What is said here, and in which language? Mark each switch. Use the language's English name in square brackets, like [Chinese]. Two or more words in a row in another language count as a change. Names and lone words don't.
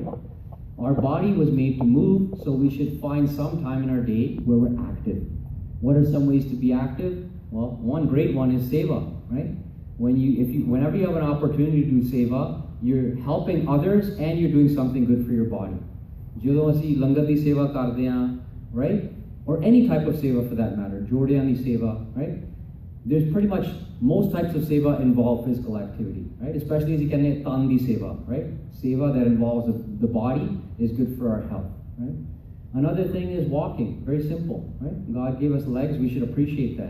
[English] Our body was made to move, so we should find some time in our day where we're active. What are some ways to be active? Well, one great one is seva, right? Whenever you have an opportunity to do seva, you're helping others and you're doing something good for your body. [Punjabi] ਜਦੋਂ ਅਸੀਂ ਲੰਗਰ ਦੀ ਸੇਵਾ ਕਰਦੇ ਹਾਂ, [English] right? Or any type of seva for that matter, [Punjabi] ਜੋੜਿਆਂ ਦੀ seva, right? [English] There's pretty much most types of seva involve physical activity, right? Especially as you can say [Punjabi] ਤਨ ਦੀ ਸੇਵਾ, [English] right? Seva that involves the body is good for our health, right? Another thing is walking, very simple, right? God gave us legs, we should appreciate that.